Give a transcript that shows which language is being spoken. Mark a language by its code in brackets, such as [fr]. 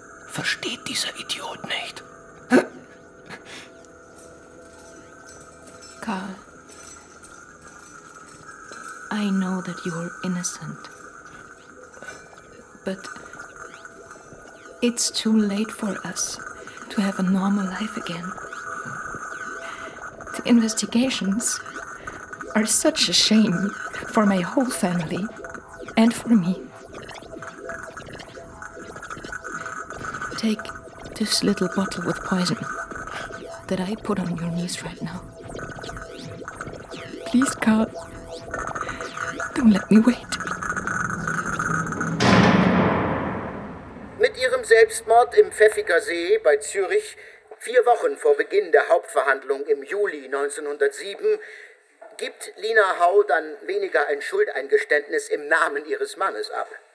[de] versteht dieser Idiot nicht. [en] Karl, I know that you're innocent. But it's too late for us to have a normal life again. The investigations are such a shame for my whole family and for me. Take this little bottle with poison that I put on your knees right now. Please, Carl, don't let me wait. [de] Mit ihrem Selbstmord im Pfäffiger See bei Zürich, 4 Wochen vor Beginn der Hauptverhandlung im Juli 1907, gibt Lina Hau dann weniger ein Schuldeingeständnis im Namen ihres Mannes ab.